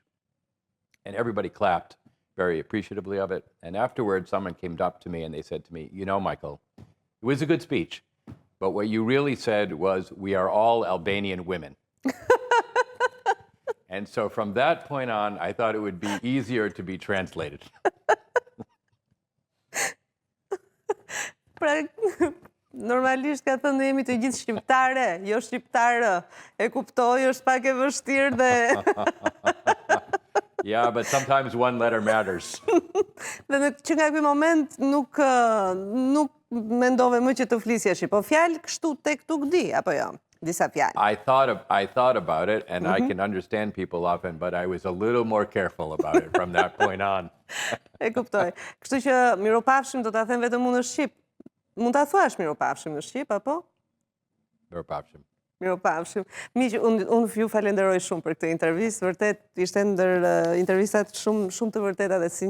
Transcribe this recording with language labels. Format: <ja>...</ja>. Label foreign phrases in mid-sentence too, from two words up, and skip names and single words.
<en>And everybody clapped very appreciatively of it. And afterwards, someone came up to me and they said to me, Michael, it was a good speech, but what you really said was, we are all Albanian women. And so from that point on, I thought it would be easier to be translated.</en> <sq>Pra, normalisht ka thënë jemi të gjithë shqiptare, jo shqiptarë. E kuptoj, është pak e vështirë dhe...</sq> <en>Yeah, but sometimes one letter matters.</en> <sq>Dhe që nga ky moment nuk mendove më që të flisja shqip, po fjalë kështu tek tuk di, apo jo? Disa fjalë.</sq> <en>I thought about it, and I can understand people often, but I was a little more careful about it from that point on.</en> <sq>E kuptoj. Kështu që miropafshim do ta them vetëm unë në shqip. Mund ta thuash miropafshim në shqip, apo? Miropafshim. Miropafshim. Miq, unë ju falenderoj shumë për këtë intervistë. Vërtet ishte ndër intervistat shumë të vërteta dhe sinqerta.</sq>